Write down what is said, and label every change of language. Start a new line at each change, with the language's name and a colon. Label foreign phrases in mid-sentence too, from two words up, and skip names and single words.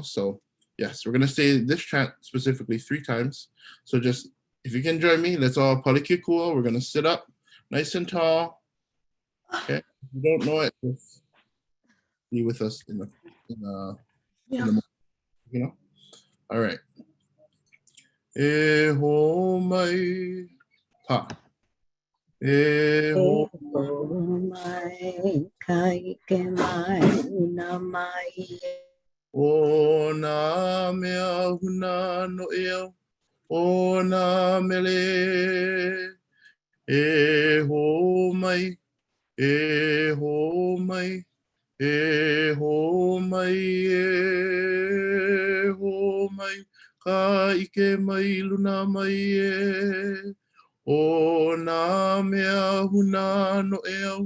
English: So yes, we're gonna say this chant specifically 3 times. So just, if you can join me, let's all palikikua. We're gonna sit up nice and tall. Okay, if you don't know it, just be with us in the All right.
Hawaiian: E ho mai pa. E ho mai kai ke mai una mai o na mea huna no eo o na mele. E ho mai. E ho mai. E ho mai. E ho mai. Ka ike mai luna mai e. O nā mea huna no eo.